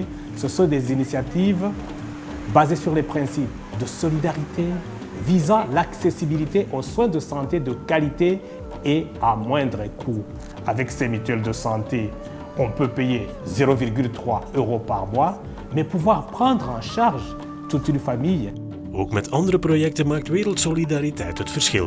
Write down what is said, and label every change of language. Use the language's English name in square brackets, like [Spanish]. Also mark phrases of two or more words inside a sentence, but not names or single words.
[French] Ce sont des initiatives basées sur les principes de solidarité, visant l'accessibilité aux soins de santé de qualité et à moindre coût. Avec ces mutuelles de santé, on peut payer 0,3 € par mois, mais pouvoir prendre en charge toute une famille. [Dutch] Ook met andere projecten maakt Wereldsolidariteit het verschil.